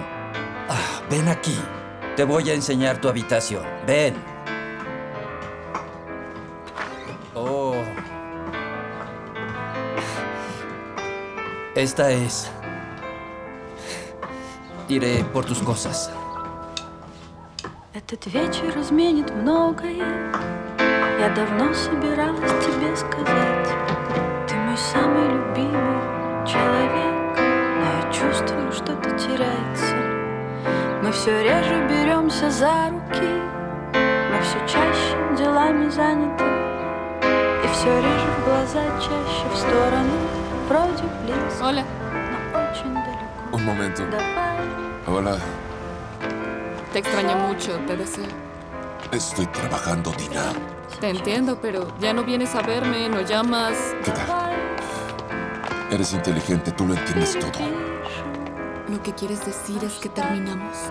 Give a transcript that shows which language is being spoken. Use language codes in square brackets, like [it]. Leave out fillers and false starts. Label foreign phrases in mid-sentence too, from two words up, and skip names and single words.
[es] Ven aquí. Te voy a enseñar tu habitación. Ven. Oh. Esta es. Iré por tus cosas. [ru] Этот вечер изменит многое. Я давно собиралась тебе сказать. Ты мой самый любимый человек, но я чувствую, что-то теряется. Мы все реже беремся за руки, мы все чаще делами заняты, и все реже в глаза, чаще в сторону, вроде близко, [es] Hola. [ru] но очень далеко. [es] Un momento. [ru] Давай. [es] Hola. Te extrañé mucho, te deseo. Estoy trabajando, Dina. Te entiendo, pero ya no vienes a verme, no llamas. ¿Qué tal? Eres inteligente, tú lo entiendes todo. Lo que quieres decir es que terminamos.